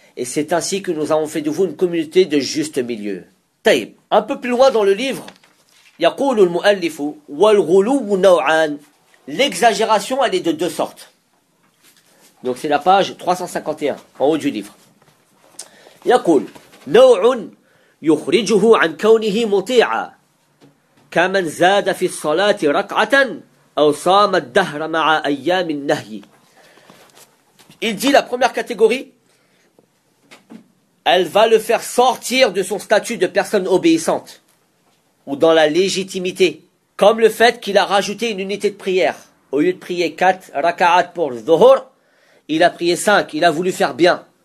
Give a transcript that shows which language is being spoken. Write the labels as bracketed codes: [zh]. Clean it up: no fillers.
[fr] Et c'est ainsi que nous avons fait de vous une communauté de juste milieu. [ar] طيب. [fr] Un peu plus loin dans le livre, [ar] يقول المؤلف والغلو نوعان. [fr] L'exagération, elle est de deux sortes. Donc c'est la page 351, en haut du livre. [ar] يقول نوع, يخرجه عن كونه مطيعا كمن زاد في الصلاة ركعة أو صام الدهر مع أيام النهي. [fr] Il dit la première catégorie, elle va le faire sortir de son statut de personne obéissante ou dans la légitimité, comme le fait qu'il a rajouté une unité de prière. Au lieu de prier 4 raka'at pour le dhuhr, il a prié 5, il a voulu faire bien.